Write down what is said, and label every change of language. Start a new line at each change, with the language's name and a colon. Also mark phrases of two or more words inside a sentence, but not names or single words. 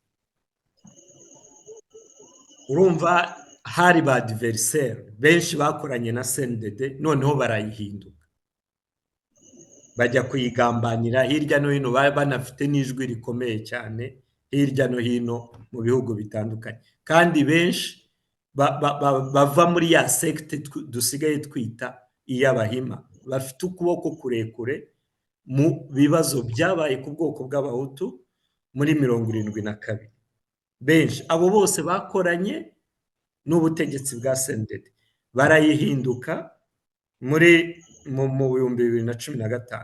Kinyarwanda: Urumva hari ba adversaire benshi bakoranye na CNDD, noneho barayihinduka, bajya kuyigambanira hirya no hino, banafite n'ijwi rikomeye cyane hirya no hino mu bihugu bitandukanye, kandi benshi bava muri ya secte dusigaye twita iy'Abahima, bafite ukuboko kurekure mu bibazo byabaye ku bwoko bw'Abahutu muri 72. Benshi abo bose bakoranye n'ubutegetsi bwa CNDD, barayihinduka muri mu 2015.